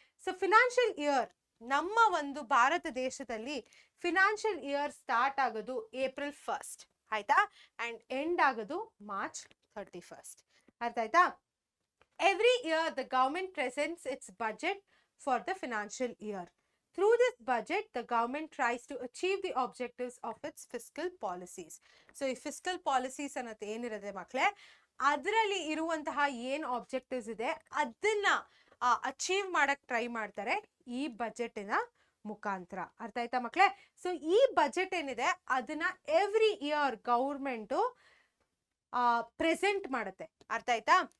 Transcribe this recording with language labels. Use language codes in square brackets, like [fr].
[kn] So financial year, ನಮ್ಮ ಒಂದು ಭಾರತ ದೇಶದಲ್ಲಿ ಫಿನಾನ್ಷಿಯಲ್ ಇಯರ್ ಸ್ಟಾರ್ಟ್ ಆಗೋದು April 1st ಆಯ್ತಾ, ಅಂಡ್ ಎಂಡ್ ಆಗೋದು March 31st. ಅರ್ಥ ಆಯ್ತಾ? [en] Every year the government presents its budget for the financial year. Through this budget, the government tries to achieve the objectives of its fiscal policies. [kn] So, ಈ fiscal policies ಅನ್ನೋದು ಏನಿರುತ್ತೆ ಮಕ್ಕಳೇ, ಅದರಲ್ಲಿ ಇರುವಂತಹ ಏನ್ ಆಬ್ಜೆಕ್ಟಿವ್ಸ್ ಇದೆ ಅದನ್ನ ಅಚೀವ್ ಮಾಡಕ್ ಟ್ರೈ ಮಾಡ್ತಾರೆ ಈ ಬಜೆಟಿನ ಮುಖಾಂತರ. ಅರ್ಥ ಆಯ್ತಾ ಮಕ್ಕಳೇ? ಸೊ ಈ ಬಜೆಟ್ ಏನಿದೆ ಅದನ್ನ ಎವ್ರಿ ಇಯರ್ ಗೌರ್ಮೆಂಟು ಪ್ರೆಸೆಂಟ್ ಮಾಡುತ್ತೆ. ಅರ್ಥ ಆಯ್ತಾ?